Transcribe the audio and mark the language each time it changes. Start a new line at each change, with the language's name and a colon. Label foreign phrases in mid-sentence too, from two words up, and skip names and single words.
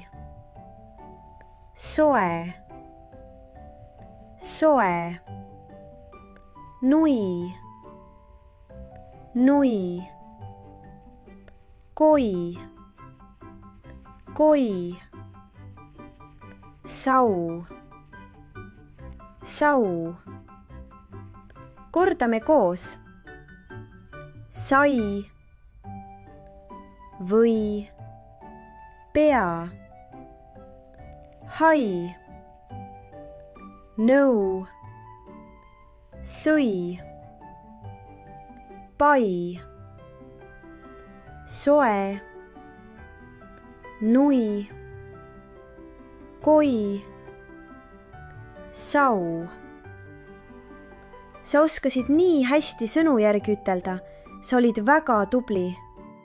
Estonian: Soe, soe. Nui, nui. Koi, koi. Sau, sau. Kordame koos. Sai, või, pea. Hai, nõu. Sui, pai. Soe, nui. Koi, sau. Sa oskasid nii hästi sõnu järgi ütelda. Sa olid väga tubli.